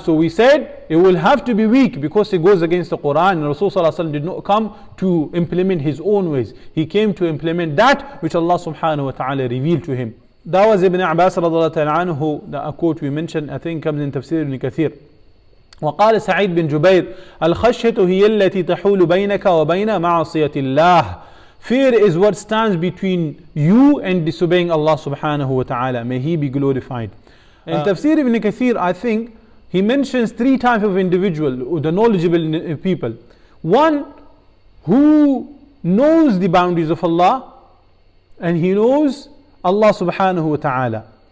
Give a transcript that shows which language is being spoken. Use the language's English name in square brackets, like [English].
[English] So we said it will have to be weak because it goes against the Quran. And Rasul sallallahu alaihi wasallam did not come to implement his own ways. He came to implement that which Allah subhanahu wa ta'ala revealed to him. That was Ibn Abbas radiyallahu ta'ala anhu, the quote we mentioned, I think comes in Tafseer ibn Kathir. [Arabic] وقال سعيد بن جبير الخشية هي التي تحول بينك وبين معصية الله. [English] Fear is what stands between you and disobeying Allah subhanahu wa ta'ala. May He be glorified. In Tafseer ibn Kathir, I think he mentions three types of individual, the knowledgeable people. One who knows the boundaries of Allah and he knows Allah subhanahu wa ta'ala.